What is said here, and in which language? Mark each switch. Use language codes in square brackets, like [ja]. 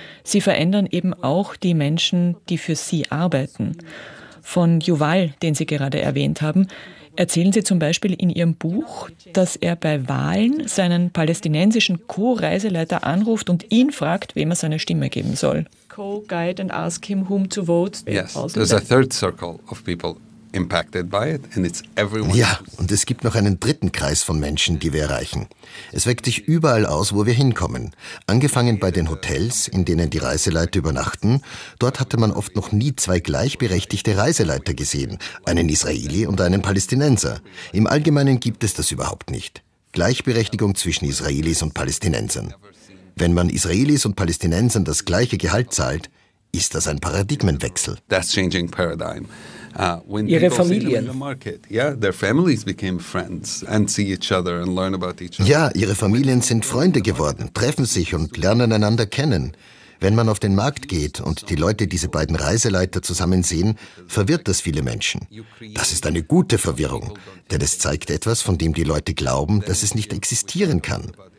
[de] Sie verändern eben auch die Menschen, die für Sie arbeiten. Von Yuval, den Sie gerade erwähnt haben, erzählen Sie zum Beispiel in Ihrem Buch, dass er bei Wahlen seinen palästinensischen Co-Reiseleiter anruft und ihn fragt, wem er seine Stimme geben soll. [en] Co-guide and ask him whom to vote. Yes, there's a third circle of people impacted by it, and it's everyone. [de] Ja, und es gibt noch einen dritten Kreis von Menschen, die wir erreichen. Es weckt sich überall aus, wo wir hinkommen. Angefangen bei den Hotels, in denen die Reiseleiter übernachten. Dort hatte man oft noch nie zwei gleichberechtigte Reiseleiter gesehen, einen Israeli und einen Palästinenser. Im Allgemeinen gibt es das überhaupt nicht. Gleichberechtigung zwischen Israelis und Palästinensern. Wenn man Israelis und Palästinensern das gleiche Gehalt zahlt, ist das ein Paradigmenwechsel. [en] That's changing paradigm. [de] Ihre Familien. [en] Yeah, their families became friends and see each other and learn about each other. [de] Ja, ihre Familien sind Freunde geworden, treffen sich und lernen einander kennen. Wenn man auf den Markt geht und die Leute diese beiden Reiseleiter zusammen sehen, verwirrt das viele Menschen. Das ist eine gute Verwirrung, denn es zeigt etwas, von dem die Leute glauben, dass es nicht existieren kann.